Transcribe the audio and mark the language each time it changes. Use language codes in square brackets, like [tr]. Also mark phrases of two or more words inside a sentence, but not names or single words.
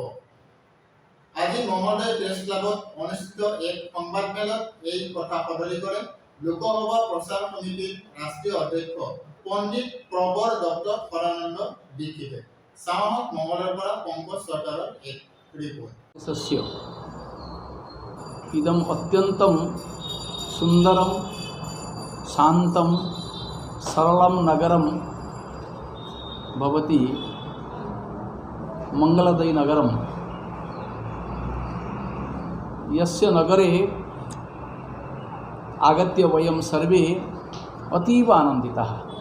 [as] আজি মঙলদৈ প্ৰেছ ক্লাবত অনুষ্ঠিত এক সংবাদমেলত এই কথা সদৰি কৰে লোকসভা প্ৰচাৰ সমিতিৰ ৰাষ্ট্ৰীয় অধ্যক্ষ পণ্ডিত প্ৰবৰ ডক্টৰ সদানন্দ দীক্ষিতে। চাওক মঙলদৈৰ পৰা পংকজ চৰকাৰৰ এক ৰিপোৰ্ট। [sa] इदम अत्यंतम सुंदरम शांतम सरलम नगरम भवति मंगलदय नगरम। यस्य नगरे आगत्य वयं सर्वे अतीव आनन्दिताः।